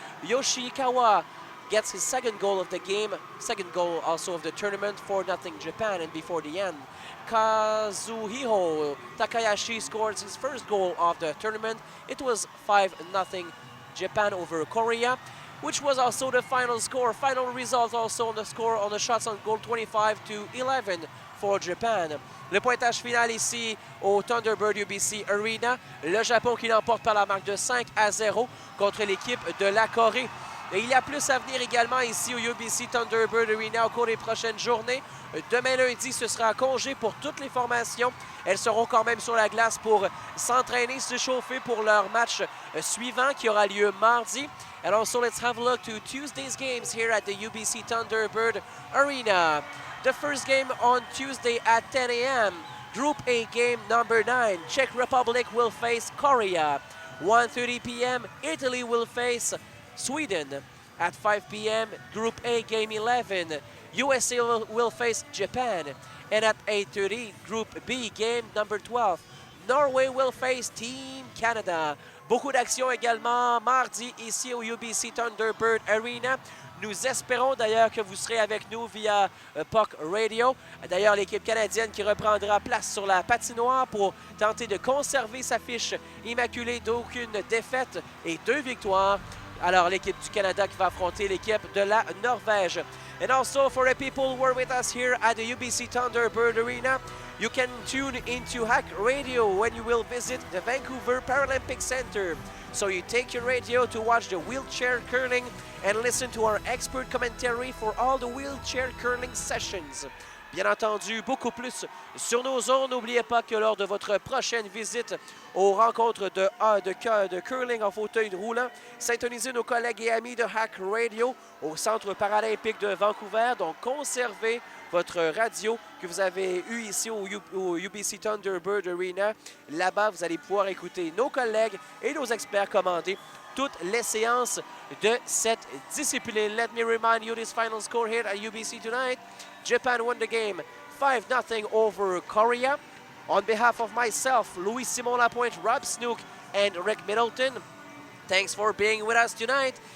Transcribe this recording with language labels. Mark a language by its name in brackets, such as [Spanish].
[English] Yoshikawa gets his second goal of the game, second goal also of the tournament, 4-0 Japan, and before the end, Kazuhiro Takahashi scores his first goal of the tournament. It was 5-0 Japan over Korea, which was also the final score. Final result also on the score on the shots on goal, 25-11 for Japan. [French] Le pointage final ici au Thunderbird UBC Arena. Le Japon qui l'emporte par la marque de 5-0 contre l'équipe de la Corée. Et il y a plus à venir également ici au UBC Thunderbird Arena au cours des prochaines journées. Demain lundi, ce sera congé pour toutes les formations. Elles seront quand même sur la glace pour s'entraîner, se chauffer pour leur match suivant qui aura lieu mardi. [English] And also let's have a look to Tuesday's games here at the UBC Thunderbird Arena. The first game on Tuesday at 10 a.m. Group A game number 9. Czech Republic will face Korea. 1:30 p.m. Italy will face Sweden. At 5 p.m. Group A game 11. USA will face Japan. And at 8:30 Group B game number 12. Norway will face Team Canada. [French] Beaucoup d'actions également mardi ici au UBC Thunderbird Arena. Nous espérons d'ailleurs que vous serez avec nous via Puck Radio. D'ailleurs, l'équipe canadienne qui reprendra place sur la patinoire pour tenter de conserver sa fiche immaculée d'aucune défaite et 2 victoires. Alors, l'équipe du Canada qui va affronter l'équipe de la Norvège. [English] And also for the people who are with us here at the UBC Thunderbird Arena, you can tune into Hack Radio when you will visit the Vancouver Paralympic Center. So you take your radio to watch the wheelchair curling and listen to our expert commentary for all the wheelchair curling sessions. [French] Bien entendu, beaucoup plus sur nos ondes. N'oubliez pas que lors de votre prochaine visite aux rencontres de curling en fauteuil roulant, syntonisez nos collègues et amis de Hack Radio au Centre paralympique de Vancouver. Donc, conservez votre radio que vous avez eue ici au UBC Thunderbird Arena. Là-bas, vous allez pouvoir écouter nos collègues et nos experts commander toutes les séances de cette discipline. [English] Let me remind you this final score here at UBC tonight. Japan won the game 5-0 over Korea. On behalf of myself, Louis Simon Lapointe, Rob Snook, and Rick Middleton, thanks for being with us tonight.